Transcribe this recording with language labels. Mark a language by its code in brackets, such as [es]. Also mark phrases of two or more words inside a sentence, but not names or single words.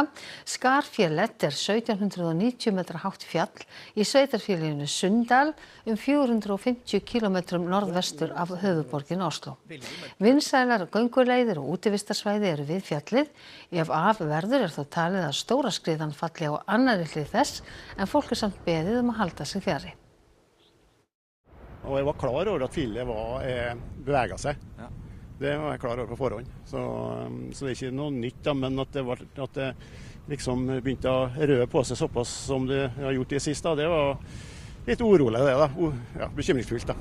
[is] Skarfjellet 1790 metra hátt fjall í sveitarfélaginu Sunndal 450 kílómetrum norðvestur af höfuðborgin Oslo. Vinsælar gönguleiðir og útivistarsvæði eru við fjallið. Ef af verður þó talið að stóra skriðan falli á annarri hlið þess en fólk samt beðið að halda sig fjarri. [no] Og jeg var klar over at fjellet beveget seg. Ja. Det var jeg klar over på forhånd. Så det er ikke noe nytt, da, men at det liksom begynte å røre på seg såpass som det har gjort i det siste, det var litt urolig det da. Ja, bekymringsfullt da.